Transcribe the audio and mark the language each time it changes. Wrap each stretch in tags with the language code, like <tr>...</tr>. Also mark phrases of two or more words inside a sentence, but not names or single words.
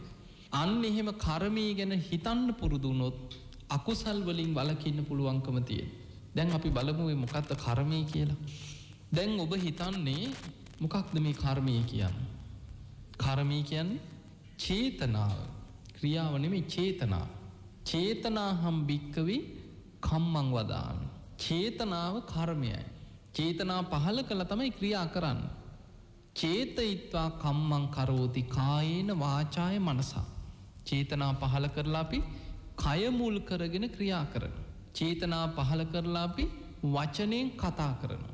<si>අන්න එහෙම කර්මය ගැන හිතන්න පුරුදු වුණොත් අකුසල් වලින් වළකින්න පුළුවන්කම තියෙනවා. දැන් අපි බලමු මේ මොකක්ද කර්මය කියලා. දැන් ඔබ හිතන්නේ මොකක්ද මේ කර්මය කියන්නේ? කර්මය කියන්නේ චේතනාව. ක්‍රියාව නෙමෙයි චේතනාව.</si> <pi>චේතනාහම් භික්කවේ කම්මං වදාමි.</pi> <si>චේතනාව කර්මයයි. චේතනා පහල කළා තමයි ක්‍රියා කරන්නේ.</si> <pi>චේතයිත්වා කම්මං කරෝති කායේන වාචාය මනසා.</pi> <si>චේතනා පහල කරලා අපි කය මුල් කරගෙන ක්‍රියා කරනවා. චේතනා පහල කරලා අපි වචනෙන් කතා කරනවා.</si>